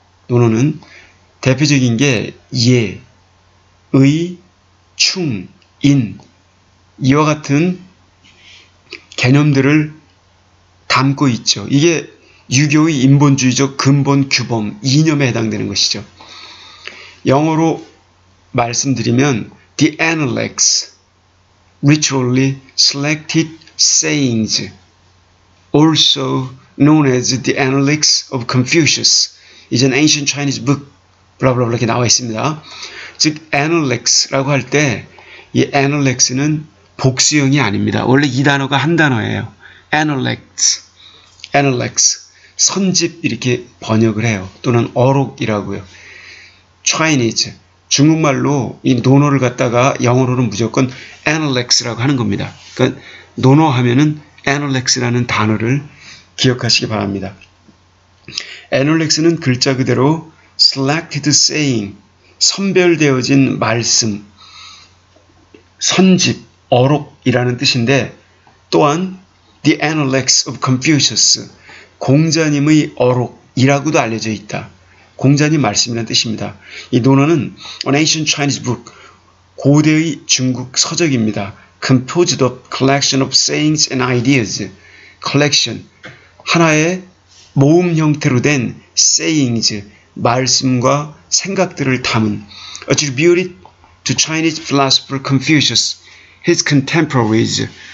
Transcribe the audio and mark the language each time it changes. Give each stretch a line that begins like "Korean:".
Korean: 논어는 대표적인 게 예, 의, 충, 인 이와 같은 개념들을 담고 있죠. 이게 유교의 인본주의적 근본 규범 이념에 해당되는 것이죠. 영어로 말씀드리면
English: the Analects, ritually selected sayings, also known as the Analects of Confucius, is an ancient Chinese book.
Korean: 블라블라 이렇게 나와 있습니다. 즉 Analects라고 할 때 이 Analects는 복수형이 아닙니다. 원래 이 단어가 한 단어예요. Analects, 선집 이렇게 번역을 해요. 또는 어록이라고요. Chinese, 중국말로 이 논어를 갖다가 영어로는 무조건 Analects라고 하는 겁니다. 그러니까 논어 하면은 Analects라는 단어를 기억하시기 바랍니다. Analects는 글자 그대로
English: selected saying,
Korean: 선별되어진 말씀, 선집, 어록이라는 뜻인데 또한
English: the Analects of Confucius,
Korean: 공자님의 어록이라고도 알려져 있다. 공자님 말씀이라는 뜻입니다. 이 논어는
English: an ancient Chinese book,
Korean: 고대의 중국 서적입니다.
English: composed of collection of sayings and ideas, collection,
Korean: 하나의 모음 형태로 된
English: sayings,
Korean: 말씀과 생각들을 담은
English: attributed to Chinese philosopher Confucius, his contemporaries.